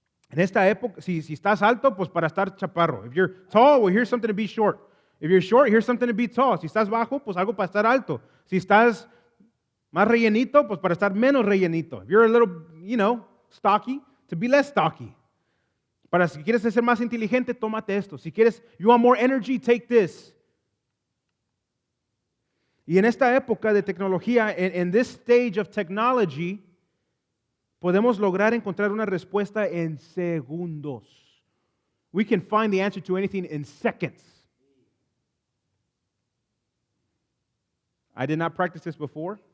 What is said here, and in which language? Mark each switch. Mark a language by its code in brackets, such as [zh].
[es] En esta época, si estás alto, pues para estar chaparro. [en] If you're tall, well, here's something to be short. If you're short, here's something to be tall. [es] Si estás bajo, pues algo para estar alto. Si estás más rellenito, pues para estar menos rellenito. [en] If you're a little, stocky, to be less stocky. [es] Si quieres ser más inteligente, tómate esto. Si quieres, [en] you want more energy, take this. [es] Y en esta época de tecnología, [en] in this stage of technology, [es] podemos lograr encontrar una respuesta en segundos. [en] We can find the answer to anything in seconds. I did not practice this before.